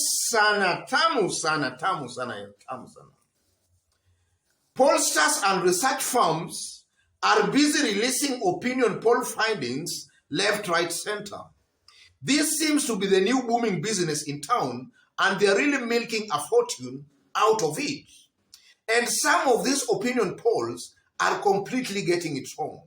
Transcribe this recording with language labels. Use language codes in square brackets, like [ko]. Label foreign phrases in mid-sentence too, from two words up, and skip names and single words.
[en] sana, tamu sana, tamu sana, tamu sana. Pollsters and research firms are busy releasing opinion poll findings left, right, center. This seems to be the new booming business in town, and they're really milking a fortune out of it. And some of these opinion polls are completely getting it wrong.